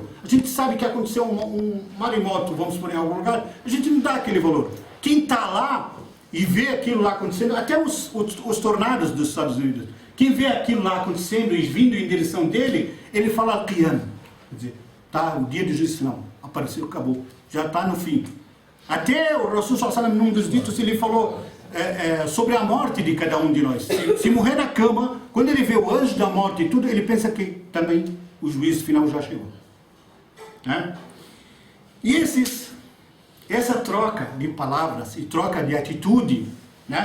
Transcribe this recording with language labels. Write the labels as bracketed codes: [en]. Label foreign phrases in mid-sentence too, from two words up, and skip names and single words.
[pt] A gente sabe que aconteceu um maremoto, vamos supor, em algum lugar, a gente não dá aquele valor. Quem está lá e vê aquilo lá acontecendo, até os tornados dos Estados Unidos, quem vê aquilo lá acontecendo e vindo em direção dele, ele fala Al-Qiyam. Quer dizer, tá, o dia do juízo final, apareceu, acabou, já está no fim. Até o Rasul [ar] صلى الله عليه وسلم, [pt] num dos ditos, ele falou sobre a morte de cada um de nós. Se morrer na cama, quando ele vê o anjo da morte e tudo, ele pensa que também o juízo final já chegou. E essa troca de palavras e troca de atitude, né?